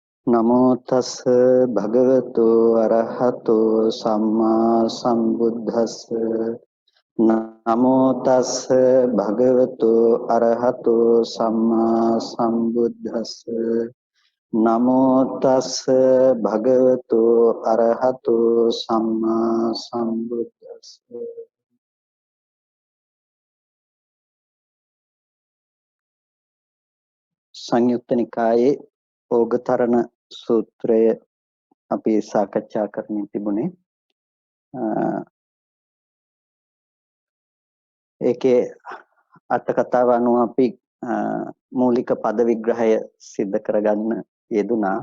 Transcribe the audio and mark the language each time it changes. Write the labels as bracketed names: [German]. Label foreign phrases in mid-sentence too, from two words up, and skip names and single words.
[Pali] නමෝ තස් භගවතු අරහතෝ සම්මා සම්බුද්දස්ස නමෝ තස් භගවතු අරහතෝ සම්මා සම්බුද්දස්ස නමෝ තස් භගවතු අරහතෝ සම්මා සම්බුද්දස්ස [Sinhala] සංයුක්ත නිකායේ ඕගතරණ සූත්‍රය අපි සාකච්ඡා කරමින් තිබුණේ ඒකේ අට කතාව අනුව අපි මූලික පද විග්‍රහය සිද්ධ කරගන්න යෙදුනා.